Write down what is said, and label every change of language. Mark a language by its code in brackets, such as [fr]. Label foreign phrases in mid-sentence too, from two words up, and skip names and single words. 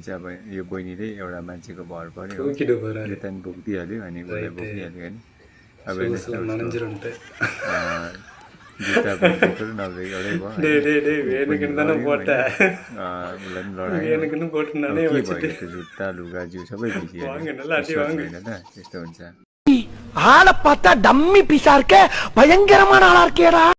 [ne] अब यो बहिनीले एउटा मान्छेको भर पर्यो, यो त बोकिदिइहाल्यो अनि उसलाई बोकिहाल्यो होइन। अब जुत्ता बोकेको नभए एउटै भयो, उसलाई लडाइ जुत्ता लुगा जिउ सबै बिग्रिहाल्यो होइन त, त्यस्तो हुन्छ। [ta] ஆளை பார்த்தா டம்மி பீஸா இருக்க, பயங்கரமான ஆளா இருக்கேடா.